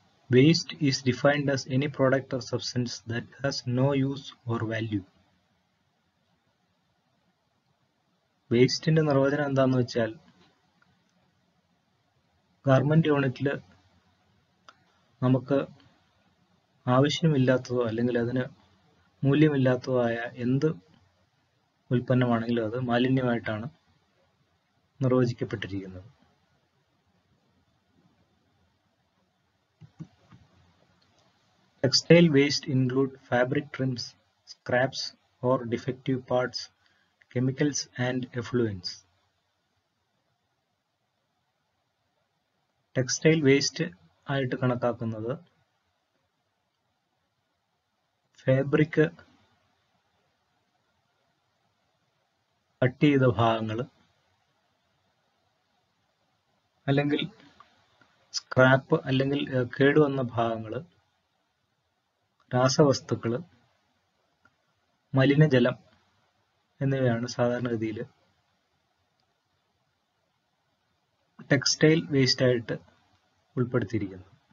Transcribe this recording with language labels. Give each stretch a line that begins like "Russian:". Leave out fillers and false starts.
English: Waste is defined as any product or substance that has no use or value.
Malayalam: വേസ്റ്റിന്റെ നിർവചനം എന്താന്ന് വെച്ചാൽ, garment യൂണിറ്റിൽ നമുക്ക് ആവശ്യമില്ലാത്തതോ അല്ലെങ്കിൽ അതിന് മൂല്യമില്ലാത്തതോ ആയ എന്ത് ഉൽപ്പന്നമാണെങ്കിലും അത് മാലിന്യമായിട്ടാണ് നിർവചിക്കപ്പെട്ടിരിക്കുന്നത്.
English: Textile waste include fabric trims, scraps or defective parts, chemicals and effluents.
Malayalam: Textile waste ആയിട്ട് കണക്കാക്കുന്നത് ഫാബ്രിക് കട്ട് ചെയ്ത ഭാഗങ്ങൾ, അല്ലെങ്കിൽ സ്ക്രാപ്പ് അല്ലെങ്കിൽ കേടുവന്ന ഭാഗങ്ങൾ, രാസവസ്തുക്കൾ, മലിനജലം എന്നിവയാണ് സാധാരണഗതിയിൽ ടെക്സ്റ്റൈൽ വേസ്റ്റ് ആയിട്ട് ഉൾപ്പെടുത്തിയിരിക്കുന്നത്.